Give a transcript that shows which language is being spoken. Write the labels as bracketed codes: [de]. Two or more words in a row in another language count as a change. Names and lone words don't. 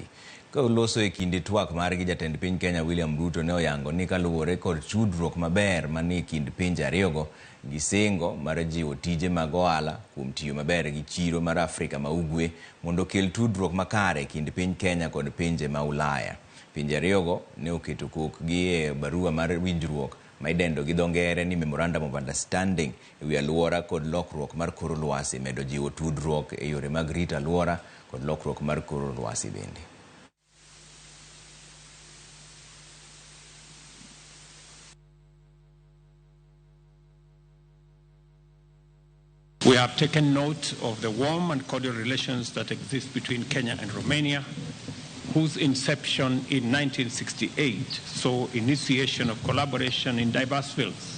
[luo] Ka oloso e kinde twak margi, jatend piny Kenya William Ruto ne oyango ni kaluwore kod tudruok maber manie kind pinje ariyogo, gisingo mar jiwo tije mag ohala kuom tiyo maber gi chiro mar Afrika ma Ugwe mondo okel tudruok makare e kind piny Kenya kod pinje ma Ulaya. Pinje ariyogo ne oketo kokgi e barua mar winjruok ma idendo gi dho ngere ni [en] Memorandum of Understanding [luo] e wi alwora kod lokruok mar kor lwasi, medo jiwo tudruok e yore mag rito alwora kod lokruok mar kor lwasi bende. [en] We have taken note of the warm and cordial relations that exist between Kenya and Romania, whose inception in 1968 saw initiation of collaboration in diverse fields.